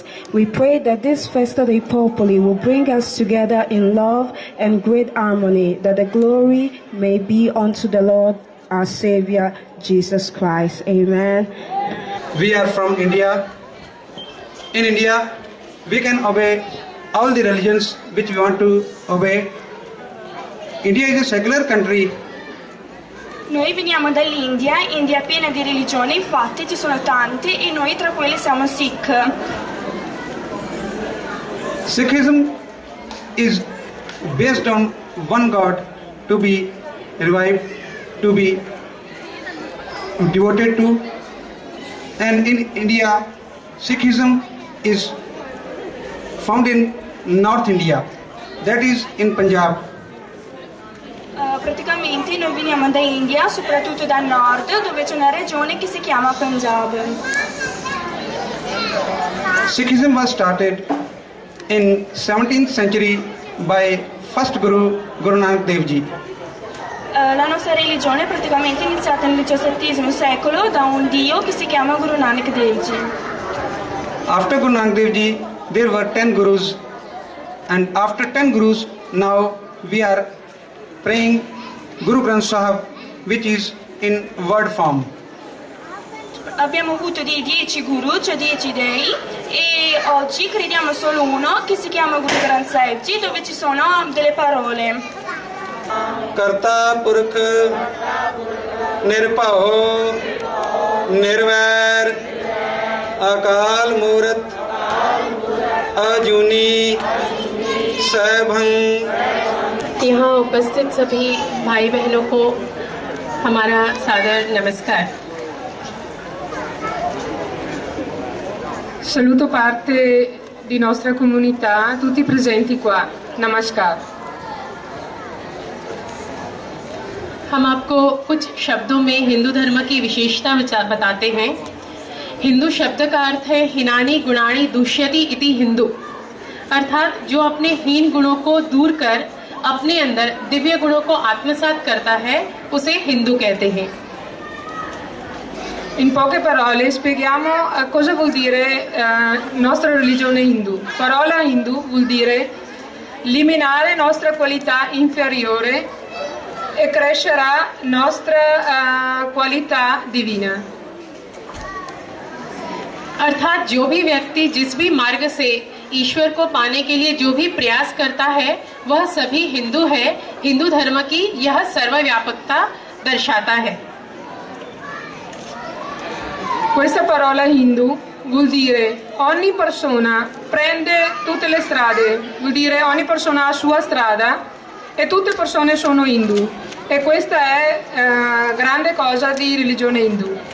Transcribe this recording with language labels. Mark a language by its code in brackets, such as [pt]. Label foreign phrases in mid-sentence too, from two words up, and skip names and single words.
[en] We pray that this Festa dei Popoli will bring us together in love and great harmony, that the glory may be unto the Lord our Savior, Jesus Christ. Amen. We are from India. In India, we can obey all the religions which we want to obey. India is a secular country. [it] Noi veniamo dall'India, India è piena di religioni, infatti ci sono tante e noi tra quelle siamo Sikh. [en] Sikhism is based on one God to be revived, to be devoted to, and in India, Sikhism is found in North India, that is in Punjab. [it] Praticamente noi veniamo da India, soprattutto dal nord, dove c'è una regione che si chiama Punjab. [en] Sikhism was started in 17th century by first Guru Nanak Dev Ji. [it] La nostra religione è praticamente iniziata nel XVII secolo da un dio che si chiama Guru Nanak Dev Ji. [en] After Guru Nanak Dev Ji, there were 10 gurus, and after 10 gurus, now we are praying Guru Granth Sahib, which is in word form. [it] abbiamo avuto dei 10 guru, cioè 10 dei, e oggi crediamo solo uno che si chiama Guru Granth Sahib Ji, dove ci sono delle parole. [pa] ਕਰਤਾ ਪੁਰਖੁ ਨਿਰਭਉ ਨਿਰਵੈਰੁ ਅਕਾਲ ਮੂਰਤਿ ਅਜੂਨੀ ਸੈਭੰ। [hi] यहाँ उपस्थित सभी भाई बहनों को हमारा सादर नमस्कार। [it] Saluto parte di nostra comunità, tutti presenti qua. [hi] Namaskar। हम आपको कुछ शब्दों में हिंदू धर्म की विशेषता बताते हैं। हिंदू शब्द का अर्थ है [sa] हिनानी गुणाणी दुष्यति इति हिंदू, [hi] अर्थात जो अपने हीन गुणों को दूर कर अपने अंदर दिव्य गुणों को आत्मसात करता है उसे हिंदू कहते हैं। [it] In poche parole spieghiamo cosa vuol dire nostra religione hindu. Parola hindu vuol dire eliminare nostra qualità inferiore e crescerà nostra qualità divina। [hi] अर्थात जो भी व्यक्ति जिस भी मार्ग से ईश्वर को पाने के लिए जो भी प्रयास करता है वह सभी हिंदू है। हिंदू धर्म की यह सर्वव्यापकता दर्शाता है। [it] Questa parola hindu vuol dire ogni persona prende tutte le strade, vuol dire ogni persona ha la sua strada e tutte persone sono hindu, e questa è grande cosa di religione hindu।